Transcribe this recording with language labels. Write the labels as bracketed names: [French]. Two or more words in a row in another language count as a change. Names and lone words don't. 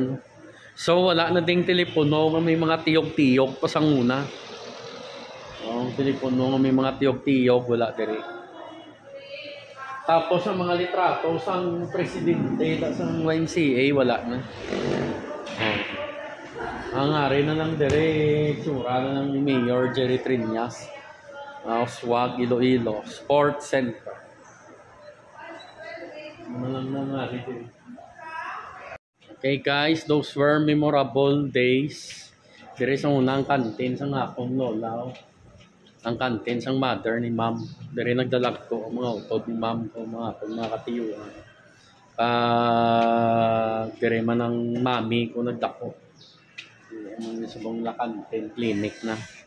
[Hiligaynon] No? So wala na ding telepono nga may mga tiyog-tiyog pa sa una. Ang telepono nga may mga tiyog-tiyog wala diri. Tapos ang mga litrato sang presidente sa YMCA wala na. Ang ari na lang diri tsura na ng Mayor Jerry Triñas. Swag Iloilo Sports Center. [English] Okay guys, those were memorable days. [Hiligaynon] Dire sa unang kantin sang akong lola. Ang kantin sang mother ni ma'am. Dire nagdalag ko ang mga utod ni ma'am ko mga katiyuan. Dire man ang mami ko nagdako. Ang subong la kantin clinic na.